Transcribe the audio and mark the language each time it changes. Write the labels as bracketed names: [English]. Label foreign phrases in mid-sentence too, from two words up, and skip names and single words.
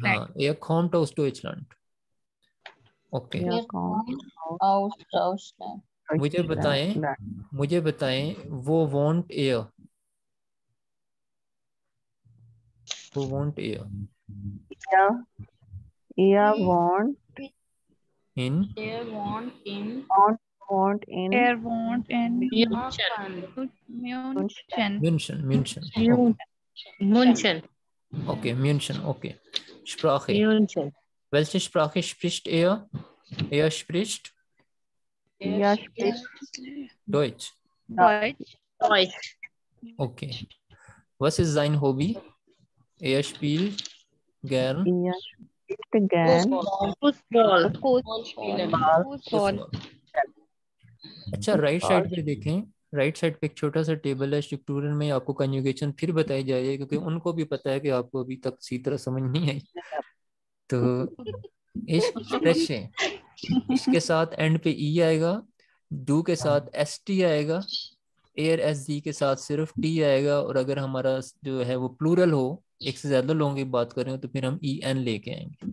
[Hindi] हाँ, [German] er kommt aus Deutschland. [Hindi] ओके मुझे बताएं [German] wo wohnt er, wo wohnt er in München. München. Okay, München, okay. Sprache. München. Welche Sprache spricht er? Er spricht Er spricht Deutsch. Deutsch. Deutsch. Okay. Was ist sein Hobby? Er spielt gern er spielt gern Fußball. फुटबॉल। [Hindi] अच्छा, [English] right side [Hindi] पे देखें, [English] right side [Hindi] पे एक छोटा सा टेबल है, स्ट्रक्चरल में आपको कंजुगेशन फिर बताई जाएगी, क्योंकि उनको भी पता है कि आपको अभी तक सी तरह समझ नहीं आई। तो इस फ्रेश है, इसके साथ एंड पे ई आएगा, डू के साथ एस टी आएगा, एयर एस जी के साथ सिर्फ टी आएगा, और अगर हमारा जो है वो प्लूरल हो, एक से ज्यादा लोगों की बात करें तो फिर हम ई एन लेके आएंगे।